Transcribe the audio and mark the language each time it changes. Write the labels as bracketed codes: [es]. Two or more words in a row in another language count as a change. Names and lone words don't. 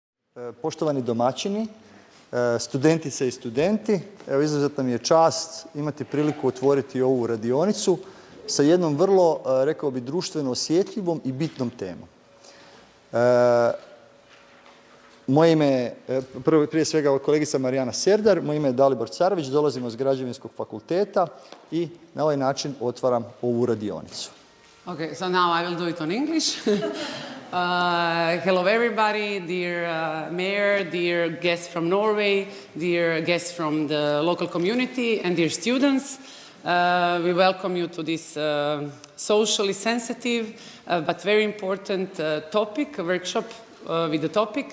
[hr] Poštovani domaćini, studentice i studenti, evo izuzetna mi je čast imati priliku otvoriti ovu radionicu sa jednom vrlo, rekao bi, društveno osjetljivom i bitnom temom. Moje ime je, prije svega, kolegica Marijana Serdar, moje ime je Dalibor Carević, dolazimo iz Građevinskog fakulteta i na ovaj način otvaram ovu radionicu. [en] Okay, so now I will do it on English. Hello everybody, dear mayor, dear guests from Norway, dear guests from the local community, and dear students. We welcome you to this socially sensitive but very important topic, a workshop with the topic.